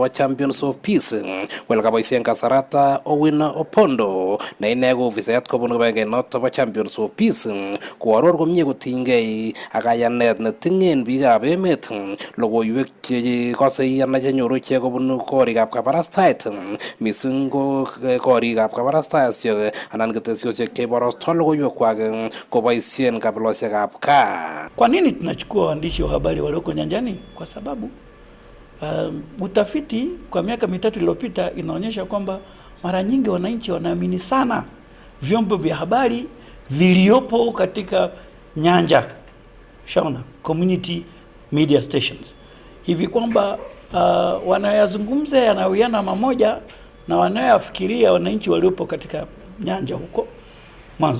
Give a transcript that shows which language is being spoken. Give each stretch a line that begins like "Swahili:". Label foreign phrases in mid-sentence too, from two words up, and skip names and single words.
Kalenjin: Champions of Peace wele kaboisien kasarata Owin Opondo ne ine ko ofisayat kobun kibagengeit noto bo Champions of Peace koaror komie kotinygei ak kayanet netingen biikab emet logoiwek chekosei ana chenyoru ichek kobun korikab kabarastaet missing ko korikab kabarastaosiek anan ketesiosiek cheiborostoi logoiwekwak koboisien kabilosiekab kaa.
Swahili: Kwa nini tunachukua waandishi wa habari walioko nyanjani? Kwa sababu utafiti kwa miaka mitatu iliyopita inaonyesha kwamba mara nyingi wananchi wanaamini sana vyombo vya habari viliopo katika nyanja, shaona
English: community media stations,
Swahili: hivi kwamba wanayazungumza yanawiana mamoja na wanayofikiria wananchi waliopo katika nyanja huko mwanzo.